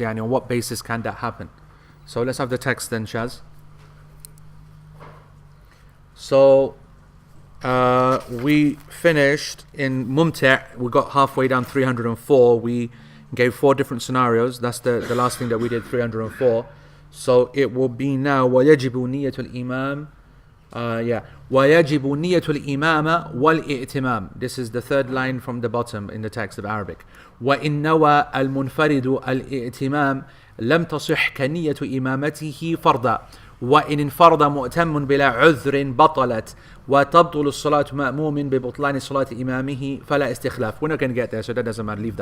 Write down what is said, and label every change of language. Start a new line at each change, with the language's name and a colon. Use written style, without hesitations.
English: On what basis can that happen? So let's have the text then, Shaz. So. We finished in Mumti', we got halfway down 304. We gave 4 different scenarios. That's the last thing that we did, 304. So it will be now
Arabic: وَيَجِبُ نِيَّةُ الْإِمَامِ وَيَجِبُ نِيَّةُ الْإِمَامَ وَالْإِئْتِمَامِ.
English: This is the third line from the bottom in the text of Arabic.
Arabic: وَإِنْ نَوَى الْمُنْفَرِدُ الْإِئْتِمَامِ لَمْ تَصِحْ كَنِيَّةُ إِمَامَتِهِ فَرْضًا وإن انفرد مؤتم بلا عذر بطلت وتبطل الصلاة مأموم ببطلان صلاة إمامه فلا استخلاف.
English: We're not going to get there, so that doesn't matter.